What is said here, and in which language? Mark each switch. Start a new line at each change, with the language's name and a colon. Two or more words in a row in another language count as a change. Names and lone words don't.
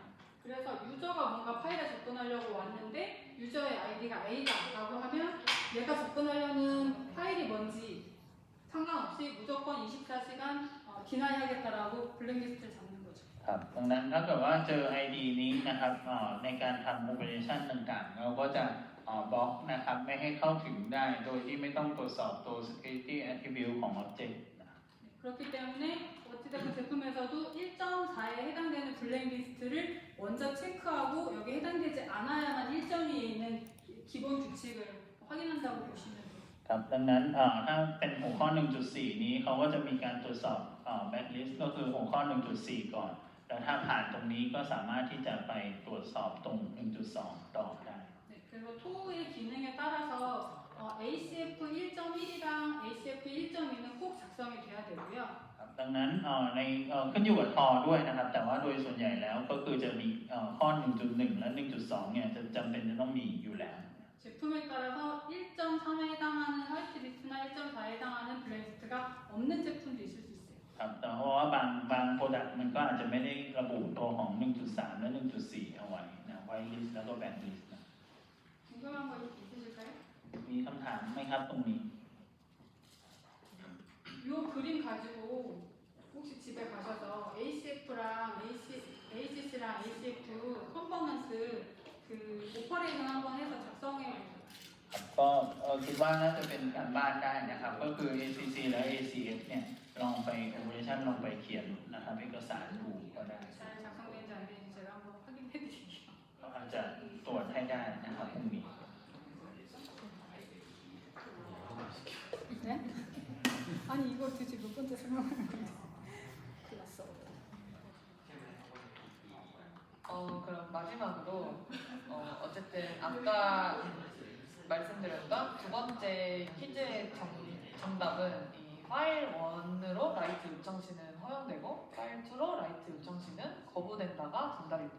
Korean: 그래서 유저가 뭔가 파일에 접근하려고 왔는데 유저의 ID가 A다라고 하면 얘가 접근하려는 파일이 뭔지 상관없이 무조건 24시간 디나이하겠다라고 블랙리스트를 잡는 거죠.
Thai: ครับดังนั้นถ้าเกิดว่าเจอ ID นี้นะครับในการทำ operation ต่างๆเราก็จะบล็อกนะครับไม่ให้เข้าถึงได้โดยที่ไม่ต้องตรวจสอบตัว
English: security attribute
Thai: ของ object นะครับ
Korean: 그렇기 때문에 어찌됐든 제품에서도 1.4에 해당되는 블랙리스트를 먼저 체크하고 여기에 해당되지 않아야만 1점 위에 있는 기본 규칙을 확인한다고 보시면 돼요.
Thai: ครับดังนั้นถ้าเป็นหัวข้อ 1.4 นี้เขาก็จะมีการตรวจสอบblacklist ก็คือหัวข้อ 1.4 ก่อนแล้วถ้าผ่านตรงนี้ก็สามารถที่จะไปตรวจสอบตรง 1.2 ต่อได้
Korean: 네, 그리고 토우의 기능에 따라서 ACF 1.1이랑 ACF 1.2는 꼭 작성이 돼야 되고요.
Thai: ครับดังนั้นในขึ้นอยู่กับทอด้วยนะครับแต่ว่าโดยส่วนใหญ่แล้วก็คือจะมีข้อ 1.1 และ 1.2 เนี่ยจะจำเป็นจะต้องมีอยู่แล้ว
Korean: 제품에 따라서 1.3에 해당하는 화이트 리스트나 1.4에 해당하는 블랙리스트가 없는 제품도 있을 수 있어요.
Thai: ครับแต่เพราะว่าบาง product มันก็อาจจะไม่ได้ระบุตัวของ 1.3 และ 1.4 เอาไว้นะ
English: white list
Thai: แล้วก็
English: black list
Thai: นะ
Korean: 궁금한 거 있으실까요?
Thai: มีคำถามไหมครับตรงนี้
Korean: 이 그림 가지고 혹시 집에 가셔서 ACF랑 ACC랑 ACF 컨퍼런스 그 오퍼레이션 한번 해서 작성해 보세요.
Thai: ครับก็คิดว่าน่าจะเป็นการบ้านได้นะครับก็คือ ACC และ ACF เนี่ยลองไป operation ลองไปเขียนนะครับเอกสารดูก็ได้
Korean: 잘 작성되는지 안 되는지 제가 한번 확인해 드릴게요.
Thai: ก็อาจจะตรวจให้ได้นะครับพรุ่งนี้
Korean: 네? 아니 이거 도대체 몇 번째 설명하는 건데. 클났어. 그럼 마지막으로 어쨌든 아까 말씀드렸던 두 번째 퀴즈의 정답은 이 파일 1으로 라이트 요청 시는 허용되고 파일 2로 라이트 요청 시는 거부된다가 정답입니다.